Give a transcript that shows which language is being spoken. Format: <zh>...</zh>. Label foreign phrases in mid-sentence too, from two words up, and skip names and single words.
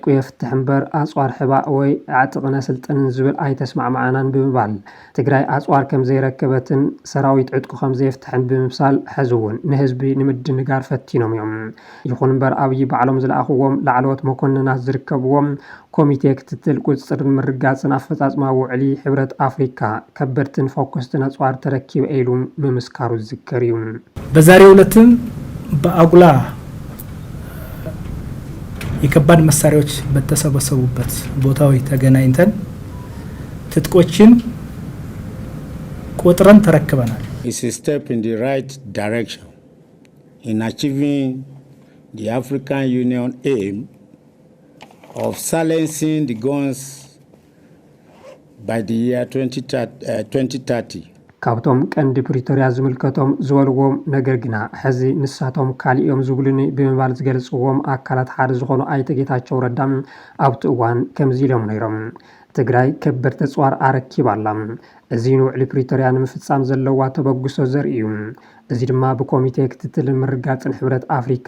<ti>የፍትሕ እምበር ኣፅዋር ሕባእ ወይ ኣዕጥቕነ ስልጥንን ዝብል ኣይተስማዕማዕናን ብምባል ትግራይ ኣፅዋር ከም ዘይረከበትን ሰራዊት ዕጥቁ ከም ዘየፍትሕን ብምብሳል ሕዚ እውን ንህዝቢ ንምድንጋር ፈቲኖም እዮም። ይኹን እምበር ኣብይ ባዕሎም ዝለኣኽዎም ላዕለዎት መኮንናት ዝርከብዎም ኮሚቴ ክትትል ቁፅጥርን ምርጋፅን ኣፈፃፅማ ውዕሊ ሕብረት አፍሪካ ከበድትን ፎከስትን ኣፅዋር ተረኪበ ኢሉ ምምስካሩ ዝዝከር እዩ።</ti> <am>በዛሬው ዕለትም በአጉላ የከባድ መሳሪያዎች በተሰበሰቡበት ቦታዎች ተገናኝተን ትጥቆችን ቆጥረን ተረክበናል።</am> <en>It's a step in the right direction in achieving the African Union aim of silencing the guns by the year 2030.</en> <ti>ካብቶም ቀንዲ ፕሪቶሪያ ዝምልከቶም ዝበልዎም ነገር ግና ሕዚ ንሳቶም ካሊኦም ዝብሉኒ ብምባል ዝገልጽዎም ኣካላት ሓደ ዝኾኑ ኣይተ ጌታቸው ረዳ ኣብቲ እዋን ከምዚ ኢሎም ነይሮም። ትግራይ ከበድቲ ኣፅዋር ኣረኪባ ኣላ። እዚ ንውዕሊ ፕሪቶሪያ ንምፍፃም ዘለዋ ተበግሶ ዘርኢ እዩ። እዚ ድማ ብኮሚቴ ክትትል ምርጋጽን ሕብረት አፍሪካ</ti>